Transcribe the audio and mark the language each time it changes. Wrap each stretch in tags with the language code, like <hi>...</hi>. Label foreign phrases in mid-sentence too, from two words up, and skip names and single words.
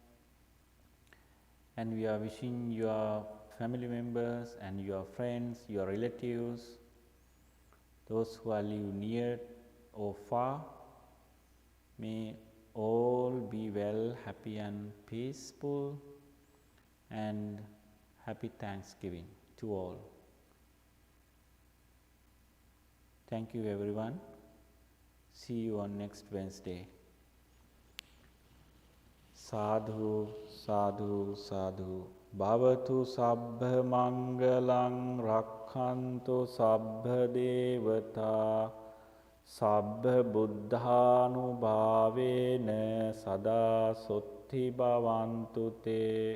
<en>and we are wishing your family members and your friends, your relatives, those who are live near or far, may all be well, happy and peaceful, and happy Thanksgiving to all. Thank you everyone. See you on next Wednesday.</en> <pi>Sadhu, sadhu, sadhu. Bhavatu sabbha mangalang rakhantu sabbha devata sabbha buddhanubhavena sada sotti bhavantu te.</pi>